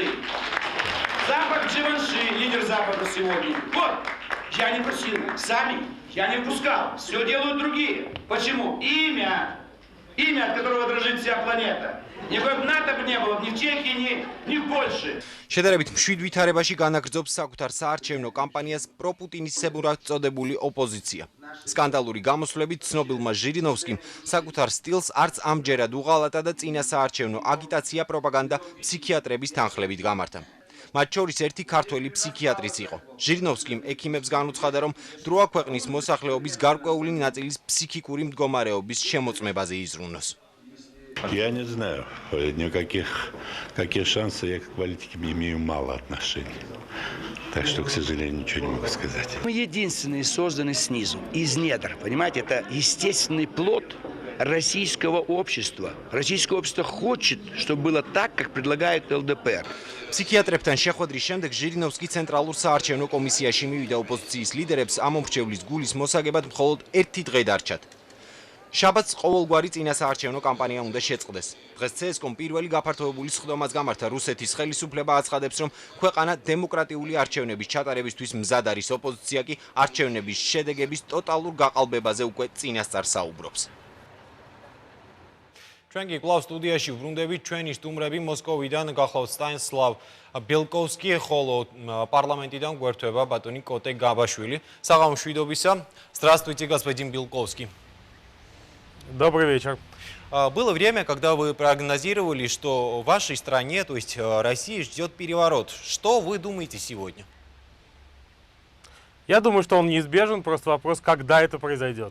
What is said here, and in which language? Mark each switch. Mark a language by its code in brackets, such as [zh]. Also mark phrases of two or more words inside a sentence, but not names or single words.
[ru] Запах Givenchy, лидер Запада сегодня. Вот, я не просил, сами, я не впускал, все делают другие. Почему? Имя, от которого дрожит вся планета. Никакой НАТО бы не было ни в Чехии, ни в Польше. [ka] შედარებით მშვიდ ვითარებაში განაგრძობს საკუთარ საარჩევნო კამპანიას პროპუტინისებურად წოდებული ოპოზიცია. სკანდალური გამოსვლებით ცნობილმა ჟირინოვსკიმ საკუთარ სტილს არც ამჯერად უღალატა და წინასაარჩევნო აგიტაცია პროპაგანდა ფსიქიატრების თანხლებით გამართა. მათ შორის ერთი ქართველი ფსიქიატრიც იყო. ჟირინოვსკიმ ექიმებს განუცხადა, რომ დროა ქვეყნის მოსახლეობის გარკვეული ნაწილის ფსიქიკური მდგომარეობის შემოწმებაზე იზრუნოს. [ru] Я не знаю. Никаких шансов я к политике имею мало отношений. Так что, к сожалению, ничего не могу сказать. Мы единственные созданы снизу, из недр. Понимаете, это естественный плод российского общества. Российское общество хочет, чтобы было так, как предлагает ЛДПР. [ka] Психиаტრებთან შეხვედრის შემდეგ ჟირინოვსკი ცენტრალურ საარჩევნო კომისიაში მივიდა ოპოზიციის ლიდერებს ამომრჩევლის გულის მოსაგებად მხოლოდ 1 დღე დარჩათ. შაბათს ყოველგვარი წინასაარჩევნო კამპანია უნდა შეწყდეს. დღეს CSKOM პირველი გაფართოებული სხდომას გამართა. რუსეთის ხელისუფლება აცხადებს, რომ ქვეყანა დემოკრატიული არჩევნების ჩატარებისთვის მზად არის. ოპოზიცია კი არჩევნების შედეგების ტოტალურ გაყალბებაზე უკვე წინასწარ საუბრობს. ჩვენ კი კვლავ სტუდიაში ვბრუნდებით. ჩვენი სტუმრები მოსკოვიდან გახლავთ სტანისლავ ბელკოვსკი, ხოლო პარლამენტიდან გვერდება ბატონი კოტე გაბაშვილი. საღამო მშვიდობისა. [ru] Здравствуйте, господин Белковский. Добрый вечер. Было время, когда вы прогнозировали, что в вашей стране, то есть России, ждет переворот. Что вы думаете сегодня? Я думаю, что он неизбежен, просто вопрос, когда это произойдет.